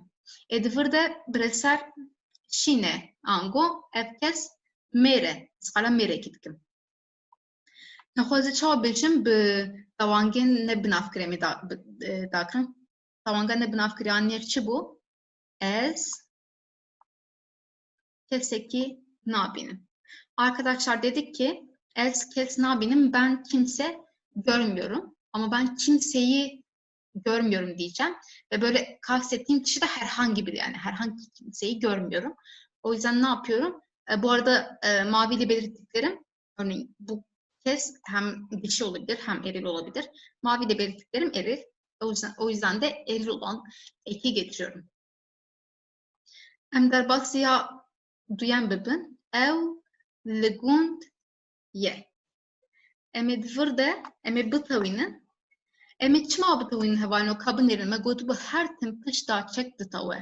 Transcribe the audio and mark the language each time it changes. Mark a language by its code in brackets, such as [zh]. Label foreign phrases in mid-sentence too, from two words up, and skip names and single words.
[ku] Di vir de bireser şîne ango, ev kes mêre. Ez qala mêrekî dikim. Nexweze çawa bêjim bi tewangên nebinavkirê me dakirin. Tewanga nebinavkiriyan yek çi bû? Ez kesekî nabînim. [tr] Arkadaşlar dedik ki [ku] ez kes nabînim, [tr] ben kimse görmüyorum ama ben kimseyi görmüyorum diyeceğim ve böyle kastettiğim kişi de herhangi biri, yani herhangi kimseyi görmüyorum. O yüzden ne yapıyorum? Bu arada maviyle belirttiklerim, örneğin bu kes hem dişi olabilir hem eril olabilir. Maviyle belirttiklerim eril. O yüzden de eril olan eki getiriyorum. [ku] Em derbasiya duyan bibin ev legund ye. Em divir de em bitewînin. Em çima bitewînin hevalino kabinêrin me gotu bi her tim pişta çek ditewe.